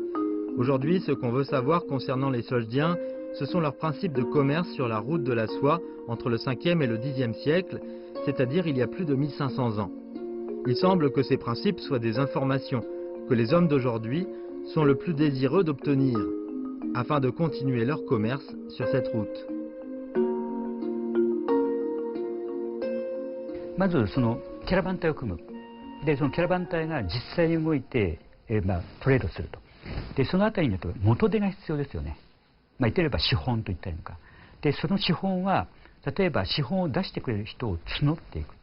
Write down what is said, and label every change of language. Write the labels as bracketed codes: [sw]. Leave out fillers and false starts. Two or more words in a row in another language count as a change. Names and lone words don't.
[fr] Aujourd'hui, ce qu'on veut savoir concernant les Soldiens, ce sont leurs principes de commerce sur la route de la soie entre le 5e et le 10e siècle, c'est-à-dire il y a plus de 1500 ans. Il semble que ces principes soient des informations que les hommes d'aujourd'hui sont le plus désireux d'obtenir, afin de continuer leur commerce sur cette route. [ja] まずそのキャラバン隊を組む。で、そのキャラバン隊が実際に動いて、トレードすると。で、そのあたりにと元手が必要ですよね。言ってみれば資本と言ったりとか。で、その資本は、例えば資本を出してくれる人を募っていく。